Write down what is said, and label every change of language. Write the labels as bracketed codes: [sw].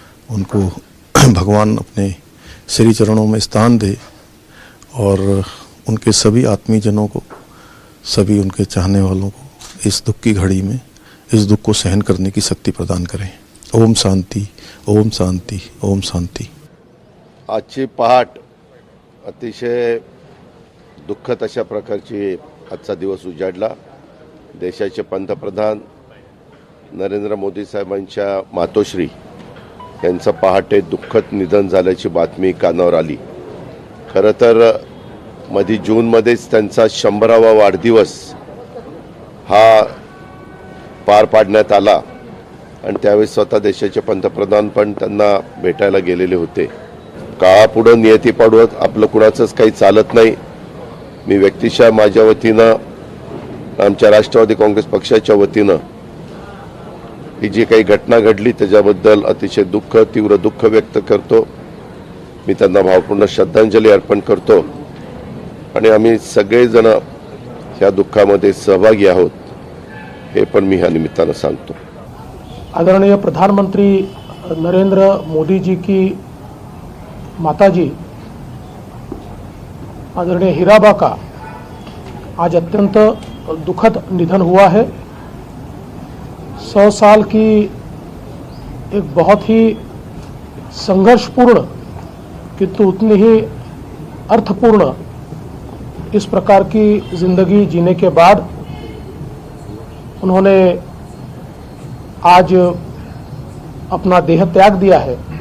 [hi] उनको भगवान अपने श्री चरणों में स्थान दे और उनके सभी आत्मीजनों को, सभी उनके चाहने वालों को इस दुख की घड़ी में इस दुख को सहन करने की शक्ति प्रदान करें। ओम शांति, ओम शांति, ओम शांति। [mr] आजची पहाट अतिशय दुःखद अशा प्रकारची आजचा दिवस उजाडला। देशाचे पंतप्रधान नरेंद्र मोदी साहेबांच्या मातोश्री यांचं पहाटे दुःखद निधन झाल्याची बातमी कानावर आली। खरं तर मध्ये जूनमध्येच त्यांचा 100वा वाढदिवस हा पार पाडण्यात आला आणि त्यावेळेस स्वतः देशाचे पंतप्रधान पण त्यांना भेटायला गेलेले होते। काळापुढे नियतीपाडून आपलं कुणाचंच काही चालत नाही। मी व्यक्तिशः माझ्या वतीनं, आमच्या राष्ट्रवादी काँग्रेस पक्षाच्या वतीनं ही जी काही घटना घडली त्याच्याबद्दल अतिशय तीव्र दुःख व्यक्त करतो। मी त्यांना भावपूर्ण श्रद्धांजली अर्पण करतो आणि आम्ही सगळेजण या दुःखामध्ये सहभागी आहोत हे पण मी ह्या निमित्तानं सांगतो। [hi] आदरणीय प्रधानमंत्री नरेंद्र मोदी जी की माताजी आदरणीय हीराबा का आज अत्यंत दुखद निधन हुआ है। 100 साल की एक बहुत ही संघर्षपूर्ण किंतु उतनी ही अर्थपूर्ण इस प्रकार की जिंदगी जीने के बाद उन्होंने आज अपना देह त्याग दिया है।